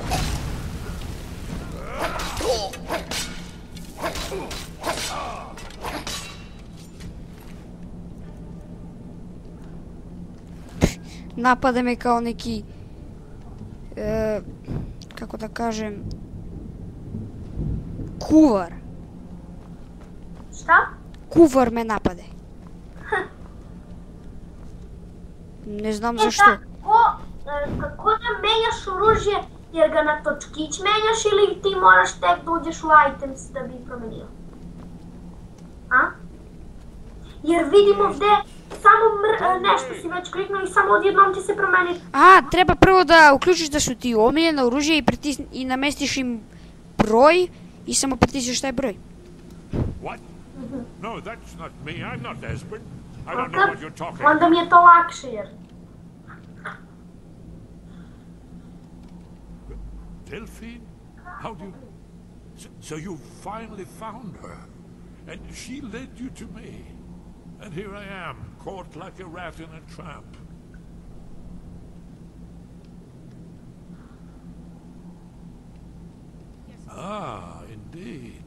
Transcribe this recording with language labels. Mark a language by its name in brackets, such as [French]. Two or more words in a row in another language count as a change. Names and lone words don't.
[Serbian] Напада ме као неки... како да кажем... Кувар. Šta? Кувар ме нападе. Не знам зашто. Kako da menjaš oružje, jer ga na točkić menjaš ili ti moraš tek da uđeš u items da bi promenio? A? Jer vidimo gde samo nešto si već kliknuo i samo odjednom će se promeniti. А, треба прво да уклучиш да су ти омиljeno оружје и наместиш им број и само притиснеш тај број. [English] What? No, that's not me. I'm not Esbern. I don't know what you're talking [Serbian] Onda mi je to lakše jer... [English] Delphine? How do you... So you finally found her, and she led you to me. And here I am, caught like a rat in a trap. Ah, indeed.